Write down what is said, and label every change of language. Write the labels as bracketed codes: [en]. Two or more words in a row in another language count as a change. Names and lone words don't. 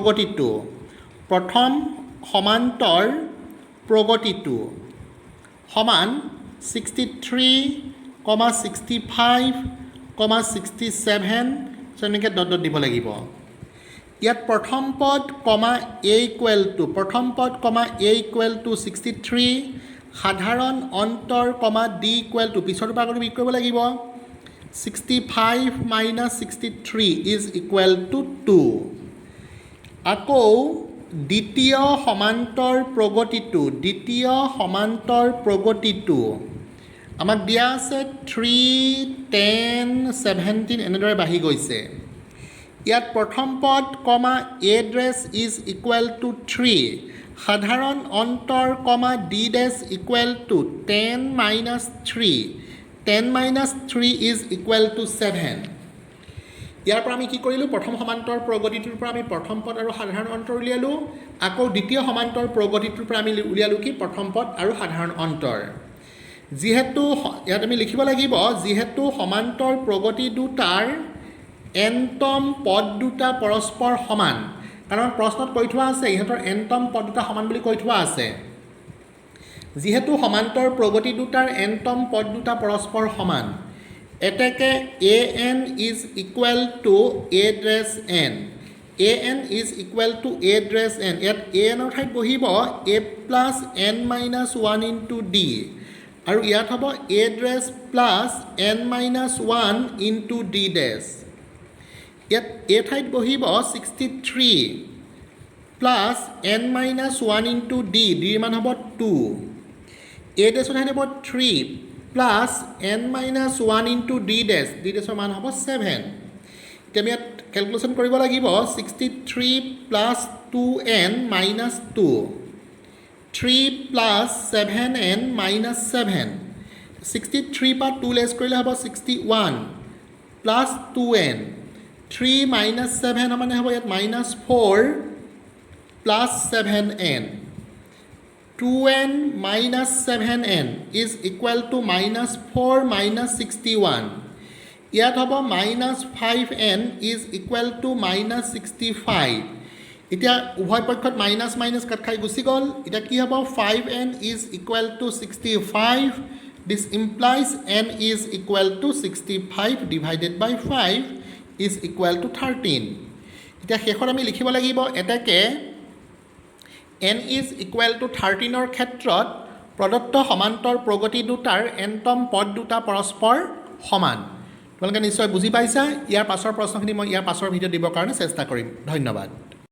[as] প্ৰগতিটো সমান 63, 65, 67 এনেকৈ ডট দিব লাগিব ইয়াত প্ৰথম পদ কমা a ইকুৱেল টু 63 সাধাৰণ অন্তৰ কমা d [en] equal to [as] পিছৰ পৰা কৰি বিক কৰিব লাগিব [en] 65 minus 63 is equal to 2 [as] আকৌ দ্বিতীয় সমান্তৰ প্ৰগতিটো আমাক দিয়া আছে 3, 10, 17 এনেদৰে বাঢ়ি গৈছে ইয়াত প্ৰথম পদ কমা a [en] dash is equal [as] টু 3 সাধাৰণ অন্তৰ কমা d [en] dash equal to 10 minus 3 10 minus 3 is equal to 7 [as] ইয়াৰ পৰা আমি কি কৰিলোঁ প্ৰথম সমান্তৰ প্ৰগতিটোৰ পৰা আমি প্ৰথম পদ আৰু সাধাৰণ অন্তৰ উলিয়ালোঁ আকৌ দ্বিতীয় সমান্তৰ প্ৰগতিটোৰ পৰা আমি উলিয়ালোঁ কি প্ৰথম পদ আৰু সাধাৰণ অন্তৰ যিহেতু ইয়াত আমি লিখিব লাগিব যিহেতু সমান্তৰ প্ৰগতি দুটাৰ nতম পদ দুটা পৰস্পৰ সমান কাৰণ প্ৰশ্নত কৈ থোৱা আছে ইহঁতৰ nতম পদ দুটা সমান বুলি কৈ থোৱা আছে যিহেতু সমান্তৰ প্ৰগতি দুটাৰ nতম পদ দুটা পৰস্পৰ সমান এতেকে [en] an is equal to a [as] ড্ৰেছ n [en] an is equal to a [as] ড্ৰেছ n ইয়াত an ৰ ঠাইত বহিব [en] a plus n minus 1 into d [as] আৰু ইয়াত হ'ব a ড্ৰেছ [en] plus n minus 1 into d [as] ড্ৰেছ ইয়াত a ঠাইত বহিব [en] 63 plus n minus 1 into d [as] ৰ মান হ'ব 2 a ড্ৰেছৰ ঠাইত হ'ব 3 প্লাছ [en] n minus 1 into d [as] ড্ৰেছৰ মান হ'ব 7 এতিয়া আমি ইয়াত কেলকুলেশ্যন কৰিব লাগিব [en] 63 plus 2n minus 2 3 plus 7n minus 7 [as] 63 পৰা 2 লেছ কৰিলে হ'ব [en] 61 plus 2n 3 minus 7 [as] মানে হ'ব ইয়াত [en] minus 4 plus 7n 2n minus 7n is equal to minus 4 minus 61 [as] ইয়াত হ'ব [en] minus 5n is equal to minus 65 [as] এতিয়া উভয় পক্ষত [en] minus minus [as] কাট খাই গুচি গ'ল এতিয়া কি হ'ব [en] 5n is equal to 65 this implies n is equal to 65 divided by 5 is equal to [as] 13 এতিয়া শেষত আমি লিখিব লাগিব এটাকে [en] n is equal to [as] 13ৰ ক্ষেত্ৰত প্ৰদত্ত সমান্তৰ প্ৰগতি দুটাৰ nতম পদ দুটা পৰস্পৰ সমান তোমালোকে নিশ্চয় বুজি পাইছা ইয়াৰ পাছৰ প্ৰশ্নখিনি মই ইয়াৰ পাছৰ ভিডিঅ' দিবৰ কাৰণে চেষ্টা কৰিম ধন্যবাদ